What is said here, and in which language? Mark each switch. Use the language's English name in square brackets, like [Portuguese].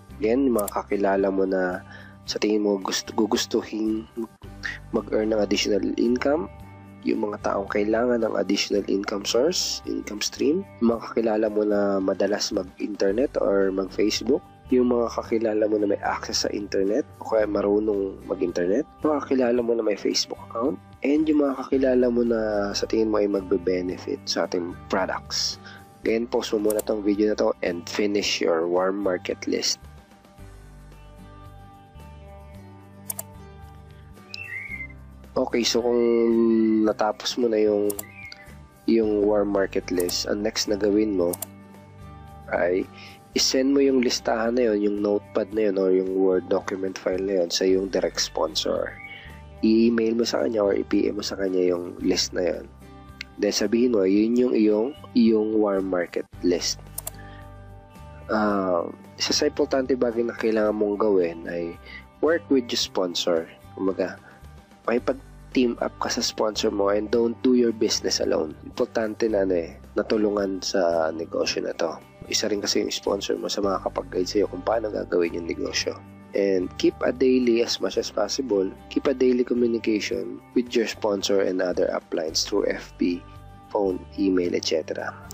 [Filipino] Again, yung mga kakilala mo na sa tingin mo gugustuhin mag-earn ng additional income, yung mga taong kailangan ng additional income source, income stream, yung mga kakilala mo na madalas mag-internet or mag-Facebook, yung mga kakilala mo na may access sa internet o kaya marunong mag-internet, mga kakilala mo na may Facebook account, and yung mga kakilala mo na sa tingin mo ay magbe-benefit sa ating products. [English] Again, post [Filipino] mo muna tong video na to [English] and finish your warm market list. [Filipino] Okay, so kung natapos mo na yung warm market list, ang next na gawin mo ay isend mo yung listahan na yun, yung notepad na yun or yung Word document file na yun sa yung direct sponsor. I-email mo sa kanya or i-PM mo sa kanya yung list na yun. Then sabihin mo, yun yung iyong warm market list. Isa sa importante bagay na kailangan mong gawin ay [English] work with your sponsor. [Filipino] Kumaga, makipag-team up ka sa sponsor mo and [English] don't do your business alone. [Filipino] Importante na natulungan sa negosyo na to. Isa rin kasi yung sponsor mo sa mga kapag-guide sa'yo kung paano gagawin yung negosyo. [English] And keep a daily, as much as possible, keep a daily communication with your sponsor and other uplines through FB, phone, email, etc.